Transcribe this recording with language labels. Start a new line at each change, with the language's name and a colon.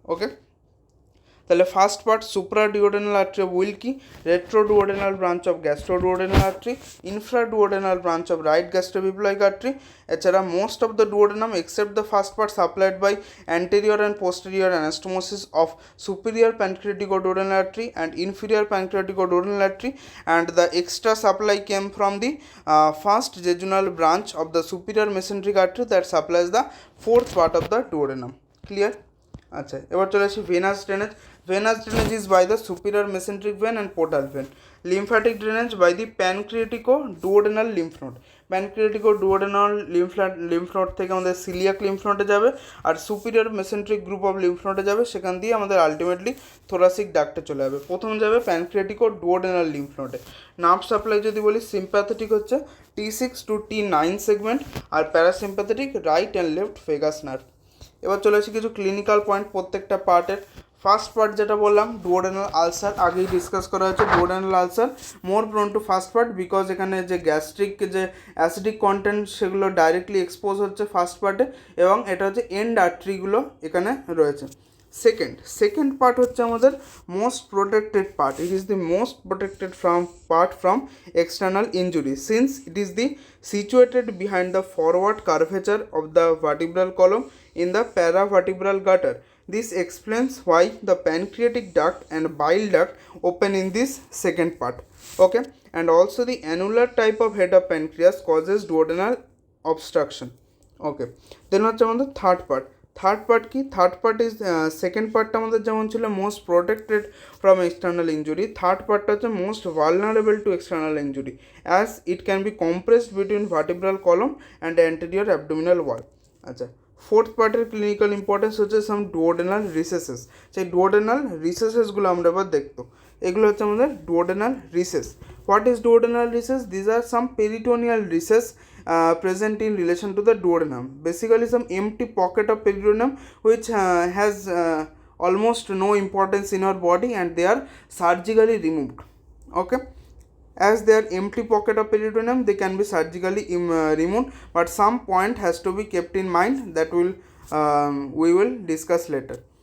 English: Okay, তাহলে first part supra duodenal artery of Wilkie, retro duodenal branch of gastro duodenal artery, infra duodenal branch of right gastroepiploic artery. এছাড়া most of the duodenum except the first part supplied by anterior and posterior anastomosis of superior pancreaticoduodenal artery and inferior pancreaticoduodenal artery, and the extra supply came from the first jejunal branch of the superior mesenteric artery that supplies the fourth part of the duodenum.
Bangla: Clear? আচ্ছা, এবার চলে আসি venous drainage.
English: Venous drainage is by the superior mesenteric vein and portal vein. Lymphatic drainage by the pancreatico duodenal lymph node.
Bangla: প্যানক্রিয়েটিকো duodenal lymph node থেকে আমাদের coeliac lymph নোডে যাবে, আর superior mesenteric group of lymph নোডে যাবে, সেখান দিয়ে আমাদের আলটিমেটলি থোরাসিক ডাক্টে চলে যাবে। প্রথম যাবে প্যানক্রিয়েটিকো ডুওডেনাল লিম্ফ নোডে। নার্ভ সাপ্লাই যদি বলি, সিম্প্যাথেটিক হচ্ছে T6 to T9 segment, আর parasympathetic right and left vagus nerve. এবার চলে আসি কিছু ক্লিনিক্যাল পয়েন্ট প্রত্যেকটা পার্টের। ফার্স্ট পার্ট যেটা বললাম ডুওডেনাল আলসার, আগেই ডিসকাস করা হয়েছে।
English: duodenal ulcer more prone to first part because
Bangla: এখানে যে গ্যাস্ট্রিক যে অ্যাসিডিক কন্টেন্ট সেগুলো ডাইরেক্টলি এক্সপোজ হচ্ছে ফার্স্ট পার্টে, এবং এটা হচ্ছে এন্ড আর্টারিগুলো এখানে রয়েছে। সেকেন্ড পার্ট হচ্ছে আমাদের most protected part.
English: It is the most protected from external injury since it is the situated behind the forward curvature of the vertebral column in the paravertebral gutter. This explains why the pancreatic duct and bile duct open in this second part. Okay, and also the annular type of head of pancreas causes duodenal obstruction. Okay, then
Bangla: হচ্ছে আমাদের third part কি?
English: third part is
Bangla: second পার্টটা আমাদের যেমন ছিল
English: most protected from external injury,
Bangla: third পার্টটা হচ্ছে
English: Most vulnerable to external injury as it can be compressed between vertebral column and anterior abdominal wall. আচ্ছা,
Bangla: ফোর্থ পার্টের ক্লিনিক্যাল ইম্পর্টেন্স হচ্ছে সাম ডুওডেনাল রিসেসেস। সেই ডুওডেনাল রিসেসেসগুলো আমরা এবার দেখতো। এগুলো হচ্ছে আমাদের duodenal recess.
English: What is duodenal recess? These are some peritoneal recess present in relation to the duodenum. Basically some empty pocket of peritoneum which has almost no importance in our body and they are surgically removed. Okay, as they are empty pocket of peritoneum, they can be surgically removed, but some point has to be kept in mind that we will discuss later.